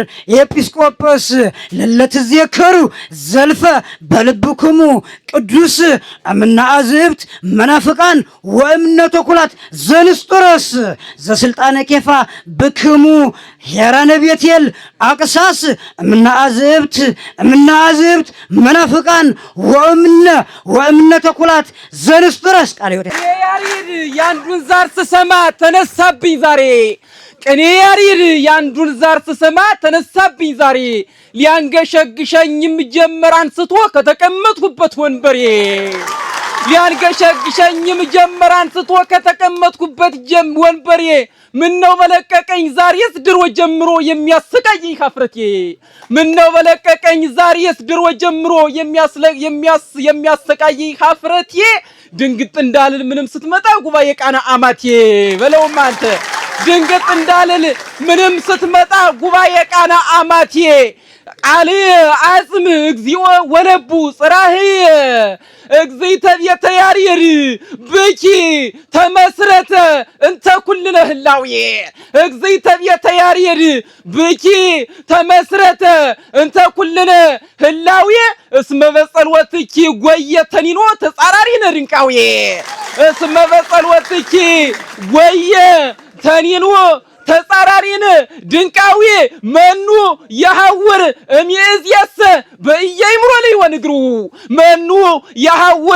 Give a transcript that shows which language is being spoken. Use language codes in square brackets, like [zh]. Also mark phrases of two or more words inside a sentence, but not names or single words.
[gez] ኤጲስቆጶስ ለለትዜከሩ ዘልፈ በልብክሙ ቅዱስ እምነ አዝብት መናፍቃን ወእምነ ተኩላት ዘንስጥሮስ ዘስልጣነ ኬፋ ብክሙ ሄራነ ቤቴል አቅሳስ እምነ አዝብት መናፍቃን ወእምነ ተኩላት ዘንስጥሮስ ቃል [am] ያሬድ ያንዱን ዛር ስሰማ ተነሳብኝ ዛሬ ቅኔ ያሬድ ያንዱን ዛር ስሰማ ተነሳብኝ ዛሬ ሊያንገሸግሸኝም ጀመር አንስቶ ከተቀመጥኩበት ወንበሬ ሊያንገሸግሸኝም ጀመር አንስቶ ከተቀመጥኩበት ወንበሬ ምነው በለቀቀኝ ዛሬስ ድሮ ጀምሮ የሚያስቀየኝ ሀፍረቴ ምነው በለቀቀኝ ዛሬስ ድሮ ጀምሮ የሚያስቀየኝ ሀፍረቴ ድንግጥ እንዳልል ምንም ስትመጣ ጉባኤ ቃና አማቴ በለውማ አንተ ድንግጥ እንዳልል ምንም ስትመጣ ጉባኤ ቃና አማቴ [gez] ቃል አጽም እግዚኦ ወለቡ ጽራህ እግዚእተ ቤተ ያሬድ ብኪ ተመስረተ እንተ ኩልነ ህላዌ እግዚእተ ቤተ ያሬድ ብኪ ተመስረተ እንተ ኩልነ ህላዌ እስመ በጸሎትኪ ጎየተኒኖ ተጻራሪነ ድንቃዌ እስመ በጸሎትኪ ጎየ ተኒኖ ተጻራሪነ ድንቃዊ መኑ ያሐውር እምይእዜሰ በእያይምሮ ለይወን እግሩ መኑ ያሐውር